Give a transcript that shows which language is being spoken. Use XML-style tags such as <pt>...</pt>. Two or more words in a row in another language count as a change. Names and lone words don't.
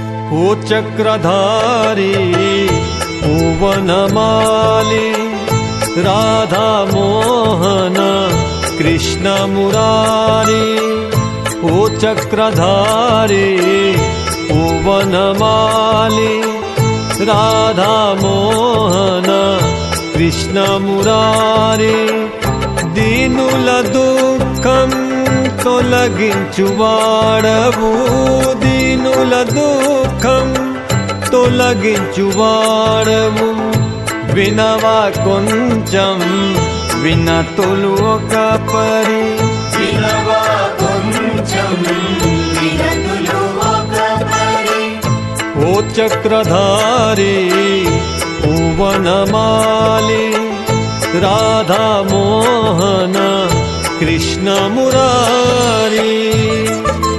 <hi>ओ चक्रधारी ओ वनमाली राधा मोहन कृष्ण मुरारी ओ चक्रधारी ओ वनमाली राधा मोहन कृष्ण मुरारी</hi> <te>దీనుల దుఃఖం तొలగించువాడవు దీనుల దుఃఖం తొలగించువాడవు వినవా కొంచెం వినతులు ఒక పరి వినవా కొంచెం వినతులు ఒక పరి</te> <hi>ओ चक्रधारी ओ वनमाली राधा मोहन कृष्ण मुरारी।</hi>